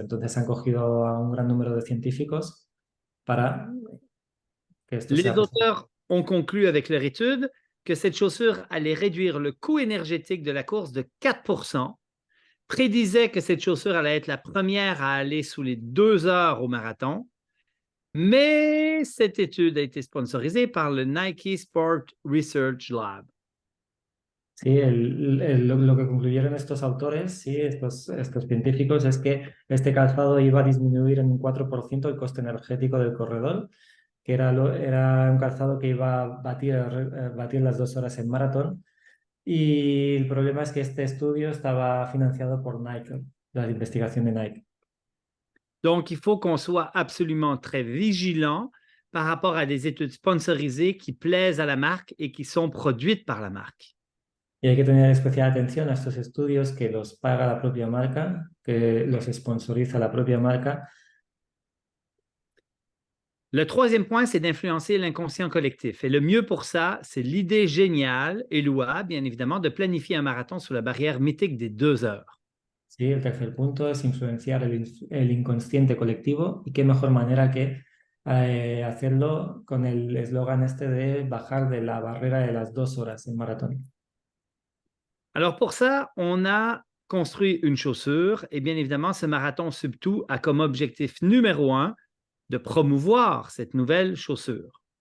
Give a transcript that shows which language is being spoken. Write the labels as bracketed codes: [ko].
[es] Entonces han cogido a un gran número de científicos para que esto [fr] Les [es] sea posible. [fr] auteurs ont conclu avec leur étude que cette chaussure allait réduire le coût énergétique de la course de 4%, prédisaient que cette chaussure allait être la première à aller sous les 2 heures au marathon, mais cette étude a été sponsorisée par le Nike Sport Research Lab. [es] Sí, lo que concluyeron estos autores, sí, estos científicos, es que este calzado iba a disminuir en un 4% el coste energético del corredor, que era un calzado que iba a batir las 2 horas en maratón. Y el problema es que este estudio estaba financiado por Nike, la investigación de Nike. [fr] Donc, il faut qu'on soit absolument très vigilant par rapport à des études sponsorisées qui plaisent à la marque et qui sont produites par la marque. [es] Y hay que tener especial atención a estos estudios que los paga la propia marca, que los sponsoriza la propia marca. [fr] Le troisième point, c'est d'influencer l'inconscient collectif. Et le mieux pour ça, c'est l'idée géniale et louable, bien évidemment, de planifier un marathon sous la barrière mythique des 2 heures. [es] Sí, el tercer punto es influenciar el inconsciente colectivo y qué mejor manera que hacerlo con el eslogan este de bajar de la barrera de las 2 horas en maratón. [fr] Alors pour ça, on a construit une chaussure et bien évidemment, ce marathon Sub2 a comme objectif numéro 1 de promouvoir cette nouvelle chaussure.